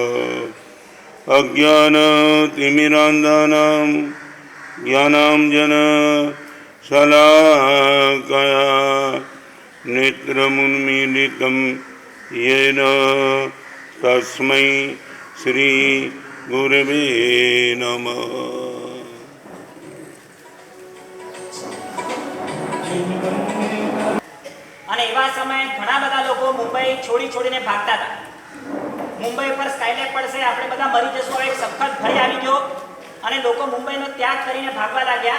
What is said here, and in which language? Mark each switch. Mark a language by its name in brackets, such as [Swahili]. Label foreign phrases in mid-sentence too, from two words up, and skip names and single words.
[Sanskrit] अज्ञानतिमिरान्धानां ज्ञानांजन शलाकया नेत्रमुन्मीलितं येन तस्मै श्री गुरवे नमः। [Gujarati] અને એવા સમયે ઘણા બધા લોકો મુંબઈ છોડીને ભાગતા હતા. મુંબઈ પર સ્કાયલેબ પડશે, આપણે બધા મરી જશું, એક સખત ભય આવી ગયો અને લોકો મુંબઈનો ત્યાગ કરીને ભાગવા લાગ્યા.